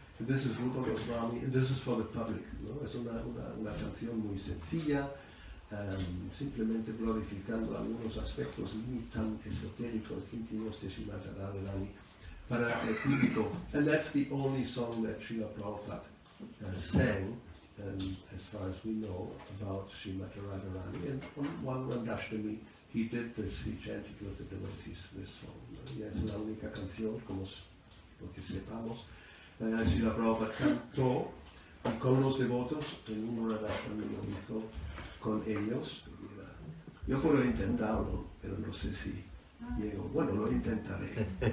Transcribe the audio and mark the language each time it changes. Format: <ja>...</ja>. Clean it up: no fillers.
<en>This is Rupa Goswami, and this is for the public.</en> <es>¿No? Es una canción muy sencilla, simplemente glorificando algunos aspectos ni tan esotéricos, íntimos de Srimati Radharani para el público.</es> <en>And that's the only song that Srila Prabhupada sang, as far as we know, about Srimati Radharani. And on one Radhastami, he did this, he chanted with the devotees this song.</en> <es>Y es la única canción, como lo que sepamos, Srila Prabhupada cantó Y con los devotos, en un Radhastami lo hizo con ellos. Yo puedo intentarlo, pero no sé si llego. Bueno, lo intentaré.</es>